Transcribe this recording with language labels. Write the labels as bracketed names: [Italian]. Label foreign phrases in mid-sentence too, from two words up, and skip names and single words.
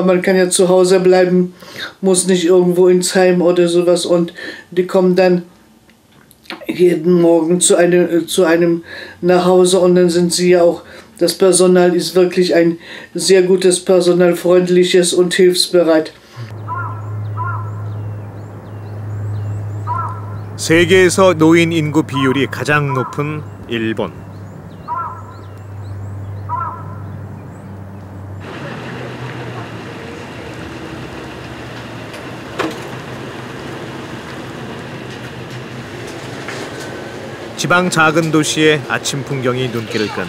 [German] Man kann ja zu Hause bleiben, muss nicht irgendwo ins Heim oder sowas. Und die kommen dann jeden Morgen zu einem nach Hause und dann sind sie ja auch, das Personal ist wirklich ein sehr gutes Personal, freundliches und hilfsbereit. [Korean] 세계에서 노인 인구 비율이 가장 높은 일본. 지방 작은 도시의 아침 풍경이 눈길을 끈다.